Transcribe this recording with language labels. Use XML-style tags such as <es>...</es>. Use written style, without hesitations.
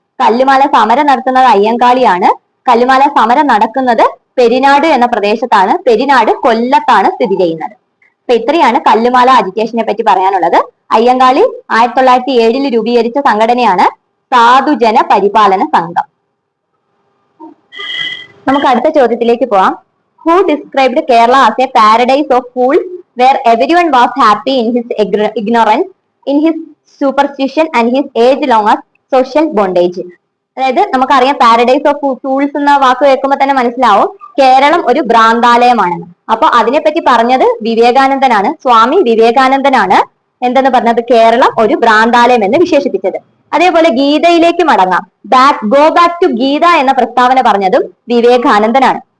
<ml>കല്ലുമാല സമരം നടത്തുന്നത് അയ്യങ്കാളിയാണ്. കല്ലുമാല സമരം നടക്കുന്നത് പെരിനാട് എന്ന പ്രദേശത്താണ്. പെരിനാട് കൊല്ലത്താണ് സ്ഥിതി ചെയ്യുന്നത്. അപ്പൊ ഇത്രയാണ് കല്ലുമാല അജിറ്റേഷനെ പറ്റി പറയാനുള്ളത്. അയ്യങ്കാളി 1907 രൂപീകരിച്ച സംഘടനയാണ് സാധുജന പരിപാലന സംഘം. നമുക്ക് അടുത്ത ചോദ്യത്തിലേക്ക് പോവാം.</ml> <en>Who described Kerala as a paradise of fools where everyone was happy in his ignorance, in his superstition and his age-long social bondage?</en> <ml>അതായത് നമുക്കറിയാം</ml> <en>paradise of fools</en> <ml>എന്ന വാക്ക് കേൾക്കുമ്പോൾ തന്നെ മനസ്സിലാവും കേരളം ഒരു ഭ്രാന്താലയമാണെന്ന്. അപ്പൊ അതിനെപ്പറ്റി പറഞ്ഞത് വിവേകാനന്ദനാണ്. സ്വാമി വിവേകാനന്ദനാണ് എന്തെന്ന് പറഞ്ഞത് കേരളം ഒരു ഭ്രാന്താലയം എന്ന് വിശേഷിപ്പിച്ചത്. അതേപോലെ ഗീതയിലേക്ക് മടങ്ങാം.</ml> <en>go back to Gita</en> <ml>എന്ന പ്രസ്താവന പറഞ്ഞതും വിവേകാനന്ദനാണ്.</ml>